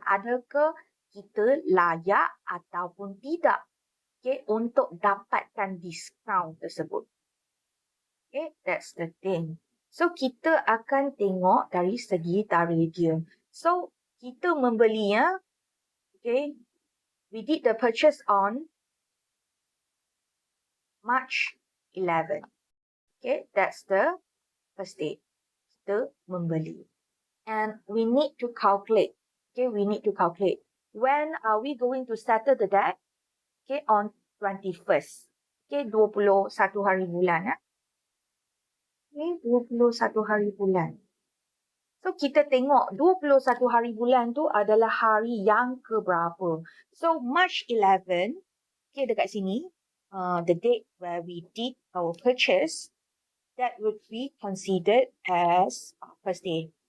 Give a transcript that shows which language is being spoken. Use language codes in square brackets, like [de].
[ms] Adakah kita layak ataupun tidak, okay, untuk dapatkan diskaun tersebut. [en] Okay, that's the thing. [ms] So, kita akan tengok dari segi tarikh dia. [en] So, [ms] kita membelinya, [en] okay, we did the purchase on March 11. Okay, that's the first date. [ms] Kita membeli. [en] And we need to calculate. Okay, we need to calculate. When are we going to settle the debt? Okay, on 21st. [ms] Okay, 21 hari bulan. Okay, 21 hari bulan. So, kita tengok 21 hari bulan tu adalah hari yang keberapa. [en] So, March 11, okay, [ms] dekat sini, [en] the date where we did our purchase, that would be considered as first day.